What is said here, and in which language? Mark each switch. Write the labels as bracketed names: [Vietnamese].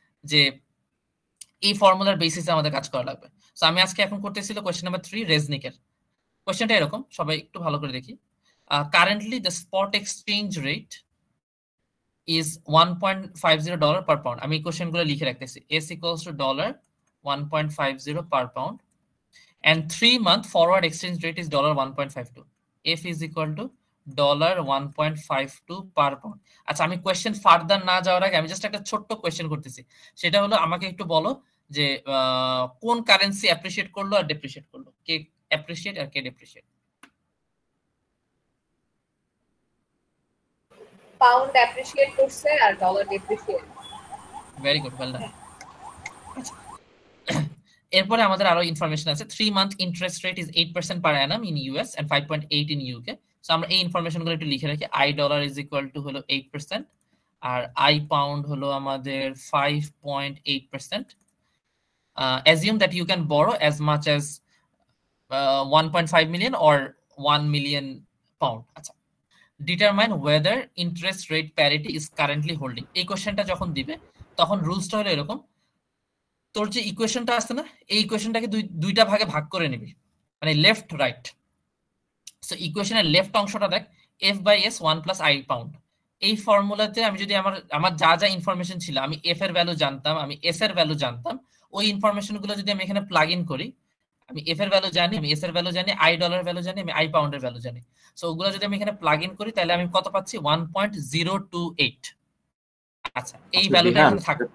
[Bangla] যে এই ফর্মুলার বেসিসে আমাদের কাজ করা লাগবে। সো আমি আজকে এখন করতেছিল কোয়েশ্চেন নাম্বার 3 রেজনিকের। কোয়েশ্চেনটা এরকম, সবাই একটু ভালো করে দেখি। [English] Currently the spot exchange rate is $1.50 per pound. [Bangla] আমি কোশ্চেনগুলো লিখে রাখতেছি। [English] S equals to $1.50 per pound and 3-month forward exchange rate is $1.52. F is equal to $1.52 per pound. [Bangla] আচ্ছা, আমি কোশ্চেন ফার্দার না যাওয়ার আগে আমি জাস্ট একটা ছোট্ট কোশ্চেন করতেছি। সেটা হলো আমাকে একটু বলো যে কোন কারেন্সি অ্যাপ্রিশিয়েট করলো আর ডেপ্রিশিয়েট করলো, কে অ্যাপ্রিশিয়েট আর কে ডেপ্রিশিয়েট? পাউন্ড অ্যাপ্রিশিয়েট করছে আর dollar ডেপ্রিশিয়েট। [English] Very good, well done. [Bangla] এরপরে আমাদের আরো ইনফরমেশন আছে। [English] 3-month interest rate is 8% per annum in US and 5.8 in UK. [Bangla] So আমরা এই ইনফরমেশনগুলো একটু লিখে রাখি। [English] I dollar is equal to হলো 8% আর I pound হলো আমাদের 5.8%. Assume that you can borrow as much as 1.5 million or 1 million pound. [Bangla] আচ্ছা, [English] determine whether interest rate parity is currently holding. [Bangla] এই কোশ্চেনটা যখন দিবে তখন রুলসটা হলো এরকম, তোর যে ইকুয়েশনটা আছে না, এই ইকুয়েশনটাকে দুইটা ভাগে ভাগ করে নিবি, মানে লেফট রাইট। সো ইকুয়েশনের লেফট অংশটা দেখ, F by S 1 plus I pound। এই ফর্মুলাতে আমি যদি আমার যা যা ইনফরমেশন ছিল, আমি F এর ভ্যালু জানতাম, আমি S এর ভ্যালু জানতাম, ওই ইনফরমেশনগুলো যদি আমি এখানে প্লাগ ইন করি, আমি F এর ভ্যালু জানি, আমি S এর ভ্যালু জানি, I ডলার ভ্যালু জানি, আমি I পাউন্ডের ভ্যালু জানি। সো ওগুলো যদি আমি এখানে প্লাগ ইন করি তাহলে আমি কত পাচ্ছি? 1.028। আচ্ছা, এই ভ্যালুটা এখানে থাকবে।